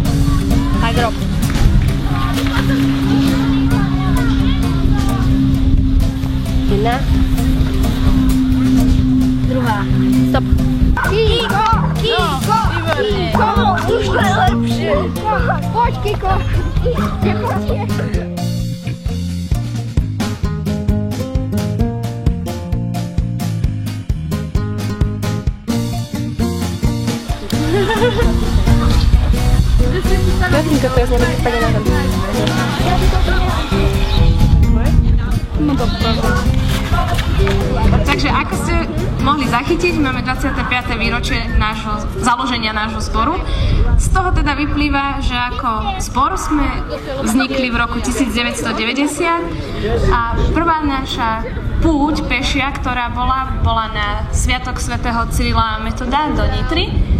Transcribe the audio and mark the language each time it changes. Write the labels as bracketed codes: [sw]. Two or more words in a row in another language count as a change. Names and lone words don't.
[sk] Aj drop. Jedna. Druhá. Stop. Kiko! Kiko! Kiko! Už to je lepšie! Poď, Kiko! Kiko, [pl] to jest nie będzie tak na [sk] Takže ako ste mohli zachytiť, máme 25. výročie založenia nášho zboru. Z toho teda vyplýva, že ako zbor sme vznikli v roku 1990 a prvá naša púť pešia, ktorá bola na Sviatok svätého Cyrila a Metoda do Nitry.